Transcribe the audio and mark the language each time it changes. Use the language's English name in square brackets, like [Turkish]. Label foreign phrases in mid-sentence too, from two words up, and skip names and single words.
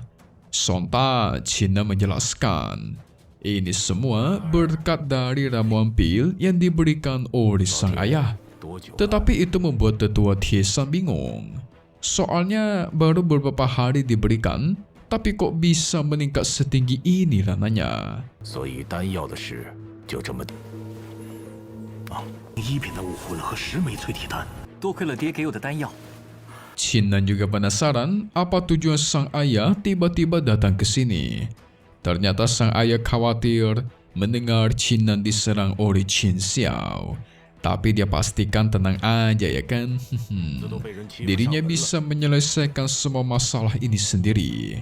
[Indonesian] Sontak Qin Nan menjelaskan, ini semua berkat dari ramuan pil yang diberikan oleh sang ayah. Tetapi itu membuat tetua Tie San bingung. Soalnya baru beberapa hari diberikan, tapi kok bisa meningkat setinggi ini rananya. [Chinese] 所以丹药的事就这么一品的武魂和10枚淬体丹，多亏了爹给我的丹药。 [Indonesian] Qin Nan juga penasaran apa tujuan sang ayah tiba-tiba datang ke sini. Ternyata sang ayah khawatir mendengar Qin Nan diserang oleh Qin Xiao. Tapi dia pastikan tenang aja ya kan. Dirinya bisa menyelesaikan semua masalah ini sendiri.